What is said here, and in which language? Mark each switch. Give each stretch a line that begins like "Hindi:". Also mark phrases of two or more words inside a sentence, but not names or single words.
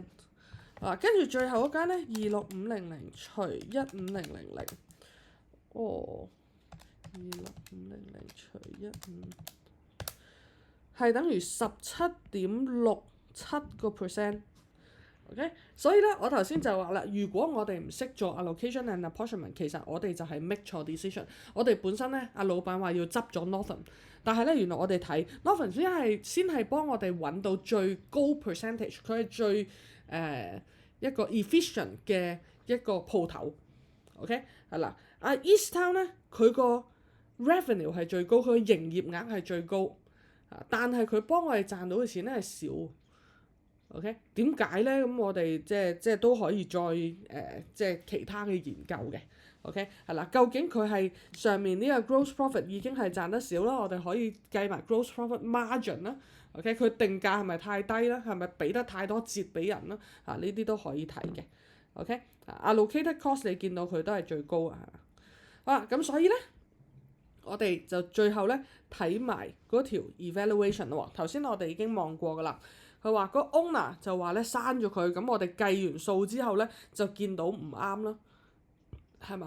Cantonese: 跟住最後嗰間咧26500除15000，哦，26500除15係等於17.67%。OK， 所以咧，我頭先就話啦，如果我哋唔識做
English: allocation and apportionment，
Cantonese: 其實我哋就係 make 錯 decision。我哋本身咧，阿老闆話要執咗 Northern， 但係咧，原來我哋睇 Northern 先係幫我哋揾到最高 percentage， 佢係最一個 efficient 嘅一個鋪頭。OK， 係啦，East Town 咧，佢個 revenue 係最高，佢嘅營業額係最高，但係佢幫我哋賺到嘅錢咧係少。OK， 點解咧？咁我哋即係都可以再即係其他嘅研究嘅。OK， 係啦，究竟佢係上面呢個
English: gross profit
Cantonese: 已經係賺得少啦，我哋可以計埋
English: gross profit margin
Cantonese: 啦。OK， 佢定價係咪太低啦？係咪俾得太多折俾人啦？呢啲都可以睇嘅。OK，
English: allocated cost
Cantonese: 你見到佢都係最高啊。好啦，咁所以咧，我哋就最後咧睇埋嗰條 evaluation 咯。頭先我哋已經望過噶啦。佢話個 owner 就話咧刪咗佢，咁我哋計完數之後咧就見到唔啱啦，係嘛？